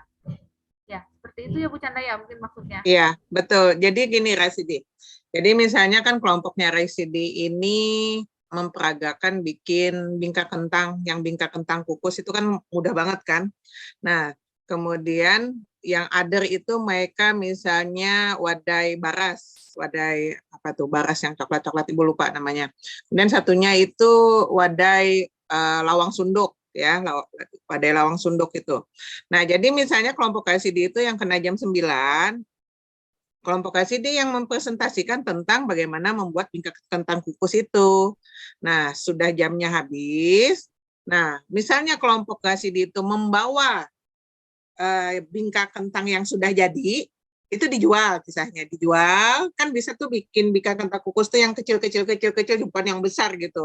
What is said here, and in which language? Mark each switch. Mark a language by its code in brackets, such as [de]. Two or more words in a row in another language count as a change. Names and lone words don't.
[id] Ya, seperti itu ya Bu Chandra ya, mungkin maksudnya. Iya, betul. Jadi gini, Rasidi. Jadi misalnya kan kelompoknya Rasidi ini memperagakan bikin bingka kentang, yang bingka kentang kukus itu kan mudah banget kan. Nah, kemudian yang other itu mereka misalnya wadai baras, wadai apa tuh, baras yang coklat-coklat, Ibu lupa namanya. Kemudian satunya itu wadai lawang sunduk. Ya, wadai lawang sunduk itu. Nah, jadi misalnya kelompok KCD itu yang kena jam 9, kelompok KCD yang mempresentasikan tentang bagaimana membuat bingka kentang kukus itu. Nah, sudah jamnya habis. Nah, misalnya kelompok KCD itu membawa bingka kentang yang sudah jadi, itu dijual, kisahnya dijual, kan bisa tuh bikin bingka kentang kukus tuh yang kecil-kecil, bukan yang besar gitu.